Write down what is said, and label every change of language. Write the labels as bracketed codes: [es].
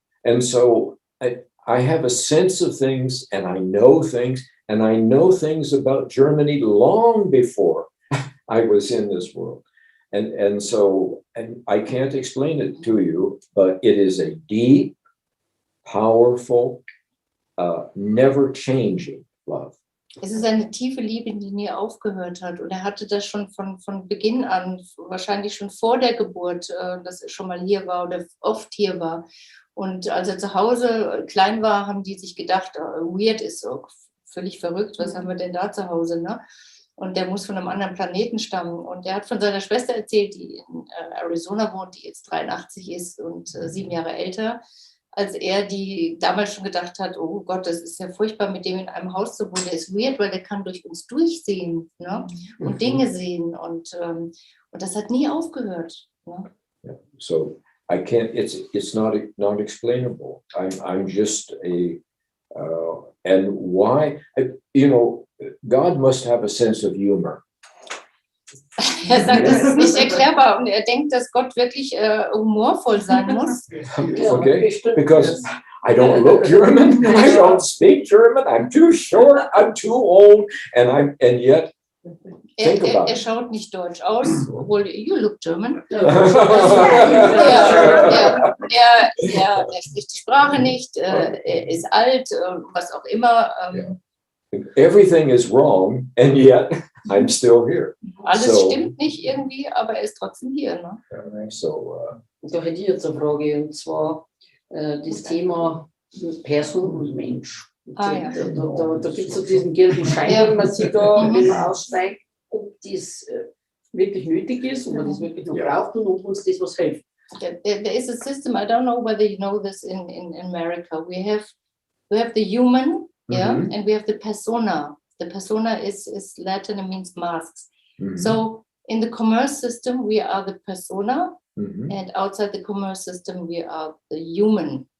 [en] And so I have a sense of things, and I know things, and I know things about Germany long before I was in this world. And so I can't explain it to you, but it is a deep, powerful, never changing love. [de] Es ist eine tiefe Liebe, die nie aufgehört hat. Und er hatte das schon von Beginn an, wahrscheinlich schon vor der Geburt, dass er schon mal hier war oder oft hier war. Und als er zu Hause klein war, haben die sich gedacht, weird ist so völlig verrückt, was haben wir denn da zu Hause, ne? Und der muss von einem anderen Planeten stammen. Und er hat von seiner Schwester erzählt, die in Arizona wohnt, die jetzt 83 ist und 7 Jahre älter, als er, die damals schon gedacht hat, oh Gott, das ist ja furchtbar, mit dem in einem Haus zu wohnen. Der ist weird, weil der kann durch uns durchsehen, ne? Und Dinge sehen. Und das hat nie aufgehört. Ne? [en] Yeah. So I can't. It's not explainable. I'm just and why? You know, God must have a sense of humor. [de] Er sagt, das ist nicht erklärbar und er denkt, dass Gott wirklich humorvoll sein muss. [en] Okay, because I don't look German, I don't speak German, I'm too short, I'm too old, and yet think about [de] Er schaut nicht deutsch aus, obwohl [en] you look German. [de] Er spricht die Sprache nicht, er ist alt, was auch immer. [en] Everything is wrong, and yet I'm still here. [de] Alles stimmt nicht irgendwie, aber er ist trotzdem hier. Ne? Da hätte ich jetzt eine Frage, und zwar das Thema Person und Mensch. Ah, ja. Da gibt es so diesen gelben Schein, wenn man sieht da, wenn man aussteigt, ob das wirklich nötig ist, ob man das wirklich noch braucht und ob uns das was hilft. [en] There is a system, I don't know whether you know this in America. We have the human, yeah, and we have the persona. The persona is Latin and means masks. Mhm. So in the commerce system, we are the persona, Mhm. and outside the commerce system, we are the human.